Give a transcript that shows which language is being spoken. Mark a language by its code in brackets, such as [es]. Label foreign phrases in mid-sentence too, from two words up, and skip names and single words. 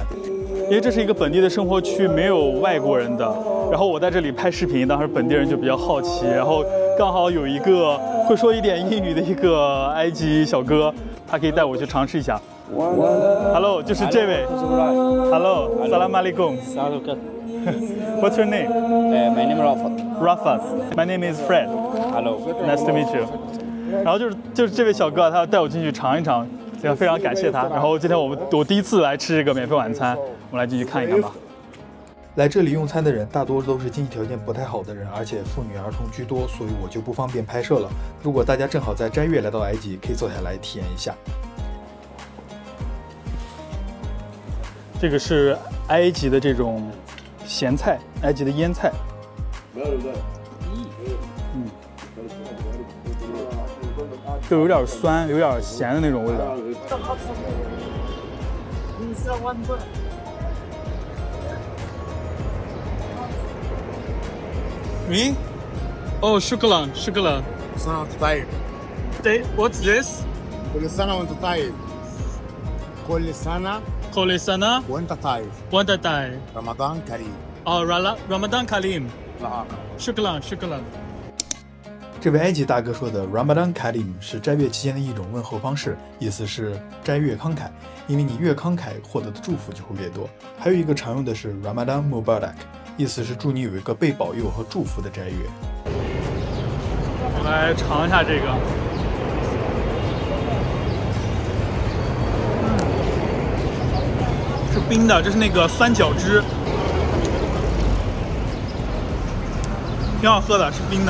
[zh] 因为这是一个本地的生活区，没有外国人的。然后我在这里拍视频，当时本地人就比较好奇，然后刚好有一个会说一点英语的一个埃及小哥，他可以带我去尝试一下。Hello， 就是这位。Hello， [ar] السلام عليكم. [en] What's your name? My name is Rafat. Rafat. My name is Fred. Hello，nice to meet you. [zh] 然后就是这位小哥，他要带我进去尝一尝，非常感谢他。然后今天我第一次来吃这个免费晚餐，我们来进去看一看吧。来这里用餐的人大多都是经济条件不太好的人，而且妇女儿童居多，所以我就不方便拍摄了。如果大家正好在斋月来到埃及，可以坐下来体验一下。这个是埃及的这种咸菜，埃及的腌菜。就有点酸，有点咸的那种味道。Me? [ar] Oh, shukran. سنة وانت طيب. [en] What's this? [ar] كل سنة وانت طيب. كل سنة Kolisana وانت طيب. Wanda Thai. رمضان كريم. [zh] 哦， [ar] رمضان كريم شكرا. [zh] 这位埃及大哥说的 [ar] رمضان كريم [zh] 是斋月期间的一种问候方式，意思是斋越慷慨，因为你越慷慨，获得的祝福就会越多。还有一个常用的是 [ar] رمضان مبارك, [zh] 意思是祝你有一个被保佑和祝福的斋月。我来尝一下这个，是冰的，这是那个酸角汁，挺好喝的，是冰的。